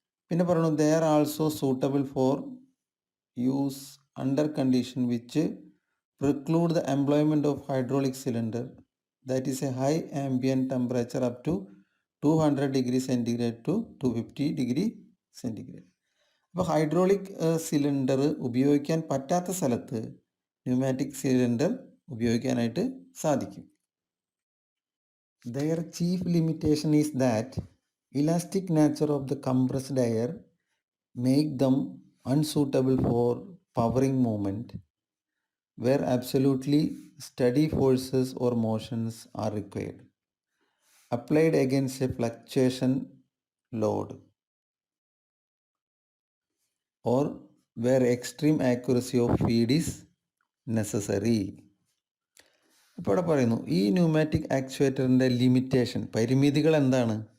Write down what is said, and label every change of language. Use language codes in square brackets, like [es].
[ml] പിന്നെ പറഞ്ഞു, [en] They are also suitable for use under condition which preclude the employment of hydraulic cylinder that is a high ambient temperature up to 200 degree centigrade to 250 degree centigrade. [ml] അപ്പോൾ hydraulic cylinder ഉപയോഗിക്കാൻ പറ്റാത്ത സ്ഥലത്ത് pneumatic cylinder ഉപയോഗിക്കാനായിട്ട് സാധിക്കും. [en] Their chief limitation is that elastic nature of the compressed air make them unsuitable for powering movement where absolutely steady forces or motions are required applied against a fluctuation load or where extreme accuracy of feed is necessary. [ml] ഇപ്പോൾ ഇവിടെ പറയുന്നു, ഈ pneumatic ആക്ച്വേറ്ററിൻ്റെ limitation, പരിമിതികൾ എന്താണ്?